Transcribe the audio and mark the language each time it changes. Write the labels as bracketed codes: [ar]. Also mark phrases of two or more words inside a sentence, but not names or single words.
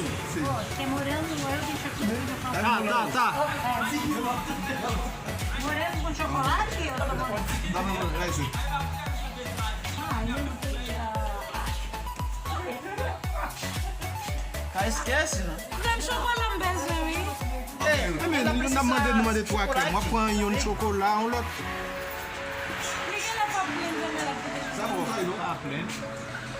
[pt] Pode, tem morango, eu deixo aqui. Tá. Morango com chocolate? Eu tô morango. Dá-me esse. Cara, esquece, né? Tem chocolate mesmo, [fr] Mais nous avons demandé 3 crèmes. On prend un chocolat, on l'autre. [pt] Por que ela tá blendando ela? [fr] Ça va,